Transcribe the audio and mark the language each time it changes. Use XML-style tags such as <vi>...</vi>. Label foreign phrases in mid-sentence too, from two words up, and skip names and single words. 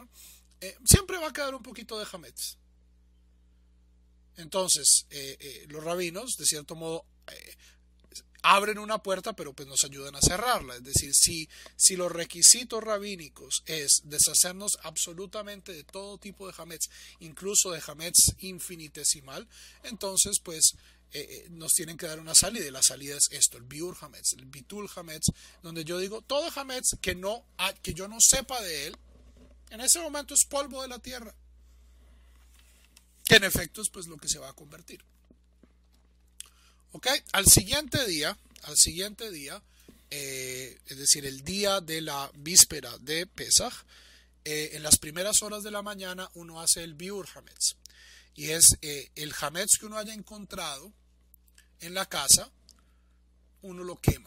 <es>Siempre va a quedar un poquito de hametz. Entonces, los rabinos, de cierto modo, abren una puerta, pero pues nos ayudan a cerrarla. Es decir, si los requisitos rabínicos es deshacernos absolutamente de todo tipo de hametz, incluso de hametz infinitesimal, entonces pues nos tienen que dar una salida, y la salida es esto, el</es> <he>ביעור חמץ,</he> <es>el</es> <he>ביטול חמץ,</he> <es>donde yo digo, todo hametz que yo no sepa de él, en ese momento es polvo de la tierra, que en efecto es pues lo que se va a convertir. ¿Ok? Al siguiente día, es decir, el día de la víspera de Pesaj, en las primeras horas de la mañana uno hace el</es> <he>ביעור חמץ,</he> <es>y es el hametz que uno haya encontrado en la casa, uno lo quema.</es>